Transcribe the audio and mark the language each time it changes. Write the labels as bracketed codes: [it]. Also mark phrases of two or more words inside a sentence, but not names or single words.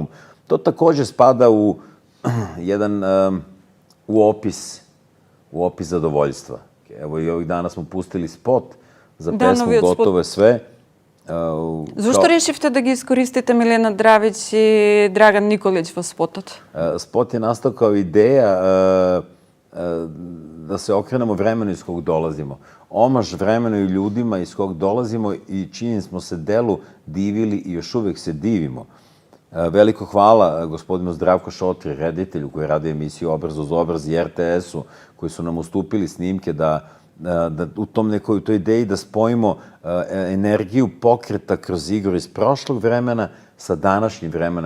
[sr] To takođe spada u jedan opis zadovoljstva. Evo i ovih dana smo pustili spot za pesmu Gotovo je sve. [mk] Зошто решивте да ги искористите Милена Дравич и Драган Николич во спотот? [sr] Spot je nastao kao ideja da se okrenemo vremenu iz kog dolazimo. Omaž vremenu i ljudima iz kog dolazimo i čini smo se delu divili i još uvek se divimo. Veliko hvala gospodinu Zdravko Šotri, reditelju koji radi emisiju Obraz uz obraz i RTS-u, koji su nam ustupili snimke da u toj ideji da spojimo energiju pokreta kroz igru iz prošlog vremena sa današnjim vremenom.